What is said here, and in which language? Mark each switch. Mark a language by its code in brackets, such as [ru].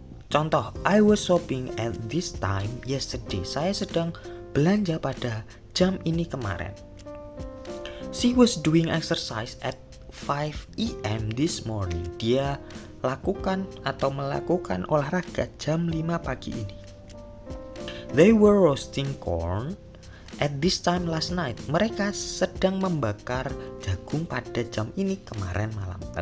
[en] Contoh, I was shopping at this time yesterday. [id] Saya sedang belanja pada jam ini kemarin. [en] She was doing exercise at 5 AM this morning. [id] Dia lakukan atau melakukan olahraga jam 5 pagi ini. [en] They were roasting corn at this time last night. [id] Mereka sedang membakar jagung pada jam ini kemarin malam.